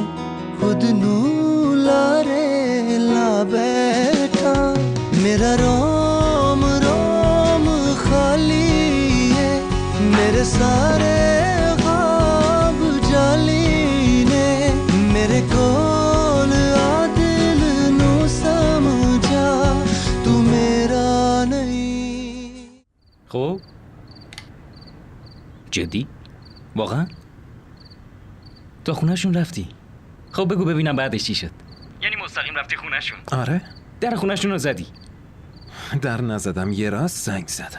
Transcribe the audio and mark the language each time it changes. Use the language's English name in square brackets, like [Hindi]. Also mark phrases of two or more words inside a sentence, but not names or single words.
[Punjabi] ਖੁਦ ਨੂੰ ਲਾਰੇ ਲਾ ਬੈਠਾ ਮੇਰਾ ਰੋਮ ਰੋਮ ਖਾਲੀ ਹੈ ਮੇਰੇ ਸਾਰੇ ਖ਼ਾਬ ਜਾਲੀ ਨੇ ਮੇਰੇ ਕੋਲ ਆ ਦਿਲ ਨੂੰ ਸਮਝਾ ਤੂੰ ਮੇਰਾ ਨਹੀਂ. [Persian] خب جدی؟ واقعا؟ تو خونه‌شون رفتی؟ خب بگو ببینم بعدش چی شد. یعنی مستقیم رفتی خونه‌شون؟ آره. در خونه‌شون رو زدی؟ در نزدم، یه راست زنگ زدم.